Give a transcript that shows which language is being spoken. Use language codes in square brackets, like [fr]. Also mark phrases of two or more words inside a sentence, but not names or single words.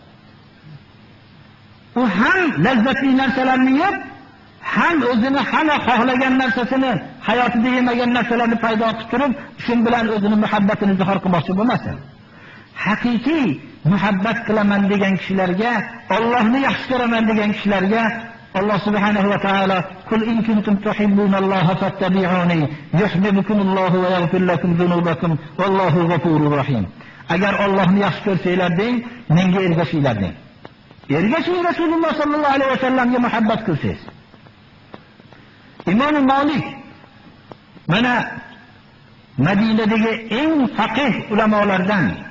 [uz] U ham lazzatli narsalarni yeb, ham o'zini hamma xohlagan narsasini, hayotida yemagan narsalarni paydo qilib turib, shu bilan o'zini muhabbatini izhor qilmoqchi bo'lmasin. Haqiqiy muhabbat qilaman degan kishilarga, Allohni yaxshi ko'raman degan kishilarga [ar] الله سبحانه وتعالى "قل إن كنتم تحبون الله فاتبعوني يحببكم الله ويغفر لكم ذنوبكم والله غفور رحيم." [uz] Agar Allohni yaxshi ko'rsanglar deng, menga ergashinglar deng. Ergashing [ar] رسول الله صلى الله عليه و [uz] sallamga muhabbat qilsangiz. Imom Malik mana Madinadagi eng faqih ulamolardan.